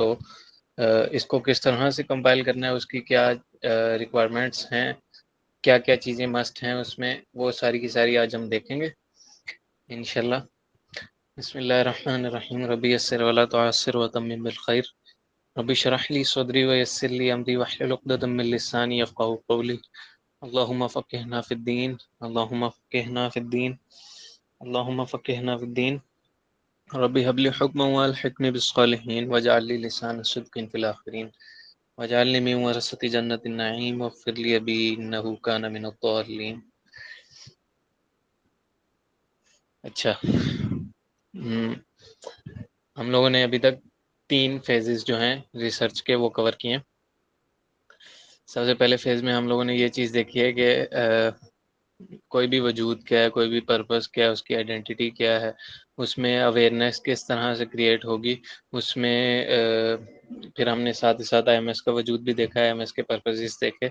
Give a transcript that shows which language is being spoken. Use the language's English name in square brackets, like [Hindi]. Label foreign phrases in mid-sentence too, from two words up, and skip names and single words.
[Urdu] تو اس کو کس طرح سے کمپائل کرنا ہے، اس کی کیا ریکوائرمنٹس ہیں، کیا کیا چیزیں مسٹ ہیں اس میں، وہ ساری کی ساری آج ہم دیکھیں گے ان شاء اللہ. [Arabic] بسم الله الرحمن الرحيم. رب يسر ولا تعسر وتمم بالخير. رب اشرح لي صدري ويسر لي أمري واحلل عقدة من لساني يفقهوا قولي. اللهم فقهنا في الدين، اللهم فقهنا في الدين، اللهم فقهنا في الدين. رب هب لي حكما وألحقني بالصالحين واجعل لي لسان صدق في الآخرين واجعلني من ورثة جنة النعيم واغفر لأبي إنه كان من الضالين. [Urdu] اچھا، ہم لوگوں نے ابھی تک 3 فیزز جو ہیں ریسرچ کے وہ کور کیے ہیں. سب سے پہلے فیز میں ہم لوگوں نے یہ چیز دیکھی ہے کہ کوئی بھی وجود کیا ہے، کوئی بھی پرپس کیا ہے، اس کی آئیڈینٹٹی کیا ہے، اس میں اویئرنس کس طرح سے کریئیٹ ہوگی، اس میں پھر ہم نے ساتھ ہی ساتھ آئی ایم ایس کا وجود بھی دیکھا ہے، آئی ایم ایس کے پرپسز دیکھے.